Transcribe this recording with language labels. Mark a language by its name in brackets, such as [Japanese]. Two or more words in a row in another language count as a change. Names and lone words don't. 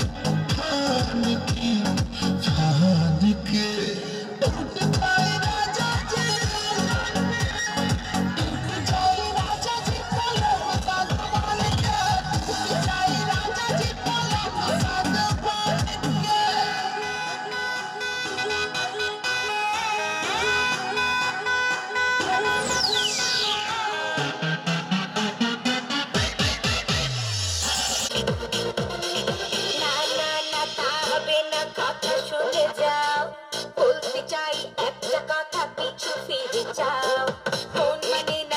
[Hindi] टूट जाए राजा जी फूलों के सागवान के टूट जाए राजा जी फूलों के सागवान के [Bangla] না না না তা হবে না কথা শুনে যাও বলতে চাই একটা কথা পিছু ফিরে যাও মন মানে না